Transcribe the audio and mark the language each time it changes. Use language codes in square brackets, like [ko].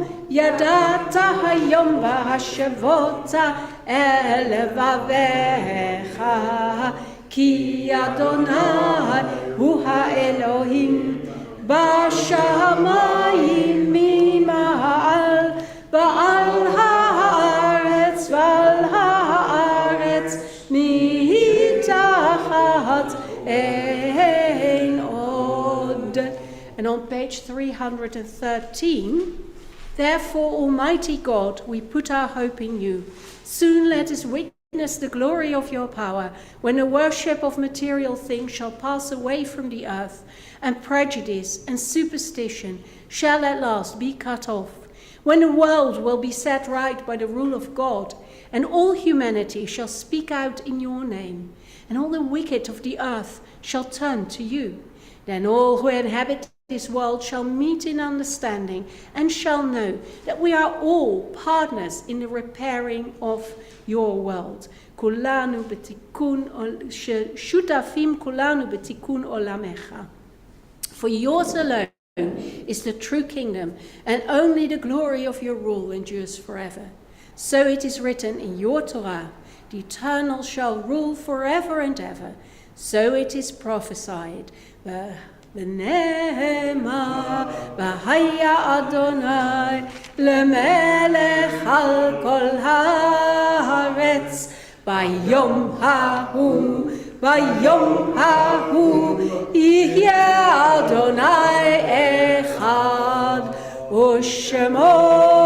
[he] ידעת היום והשבות אל לבביך, כי אדוני הוא האלוהים בשמיים ממעל, ועל הארץ ועל הארץ מתחת ein od. [en] And on page 313, therefore, Almighty God, we put our hope in you. Soon let us witness the glory of your power, when the worship of material things shall pass away from the earth, and prejudice and superstition shall at last be cut off, when the world will be set right by the rule of God, and all humanity shall speak out in your name, and all the wicked of the earth shall turn to you. Then all who inhabit this world shall meet in understanding, and shall know that we are all partners in the repairing of your world. [he] Kulanu betikun shutafim kulanu betikun olamecha. [en] For yours alone is the true kingdom, and only the glory of your rule endures forever. So it is written in your Torah, the eternal shall rule forever and ever. So it is prophesied. [he] ונאמר, והיה אדוני למלך על כל הארץ, ביום ההוא יהיה אדוני אחד, ושמו